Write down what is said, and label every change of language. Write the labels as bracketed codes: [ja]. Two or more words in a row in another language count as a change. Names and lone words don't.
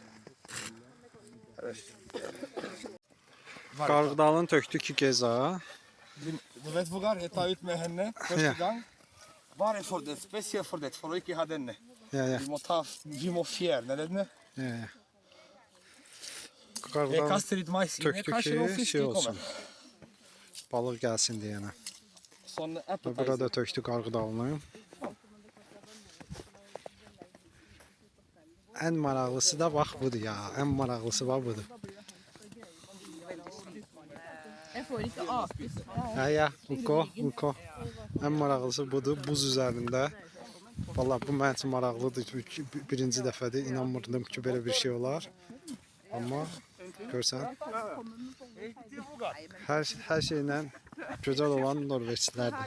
[az] Qarğıdalın töktü ki Geza. [no] Du vet Rogar, jeg tar ut med henne første Ja. gang. Bare for det, spesielt for det, for å ikke ha denne. Ja. Vi må fjerne denne. Ja. Jeg [az] Qarğıdalın [no] kaster litt mais inn. [az] töktü [no] Kanskje noen [az] ki [no] fisk [az] şey [no] kommer. [az] olsun. Balıq gəlsin deyənə. [no] Sånn [az] Və [no] appetizer. [az] burada töktü qarğıdalını. Ən maraqlısı da bax budur ya. Ən maraqlısı bax budur. [no] Jeg får ikke ape. [az] Ya, Uko. Ən maraqlısı budur. Buz üzərində. Vallahi bu mənim üçün maraqlıdır. Birinci dəfədir. İnanmırdım ki, belə bir şey olar. Amma görsən, hər şeylə gözəl olan Norveçlilərdir.